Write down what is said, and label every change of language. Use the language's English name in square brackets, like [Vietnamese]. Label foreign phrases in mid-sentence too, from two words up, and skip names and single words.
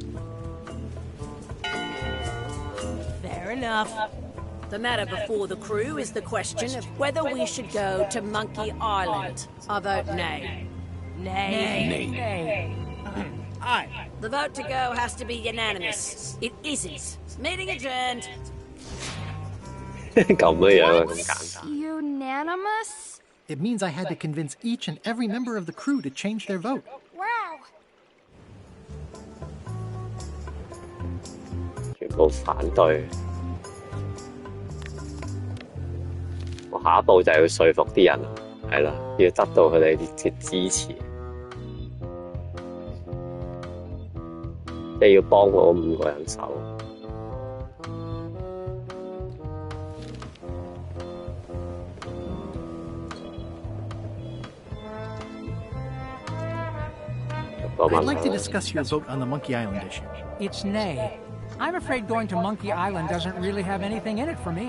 [English] Fair enough. The matter before the crew is the question of whether we should go to Monkey Island. I vote nay. Nay. Nay. Aye. The vote to go has to be unanimous. It isn't. Meeting adjourned. [Cantonese] 咁樣啊，咁簡單。 [English] Unanimous? It means I had to convince each and every member of the crew to change their vote. Wow. [Cantonese] 全部反對。我下一步就係要說服啲人，係啦，要得到佢哋嘅支持，即係要幫我5個人手。 [English] I'd like to discuss your vote on the Monkey Island issue. It's nay. I'm afraid going to Monkey Island doesn't really have anything in it for me.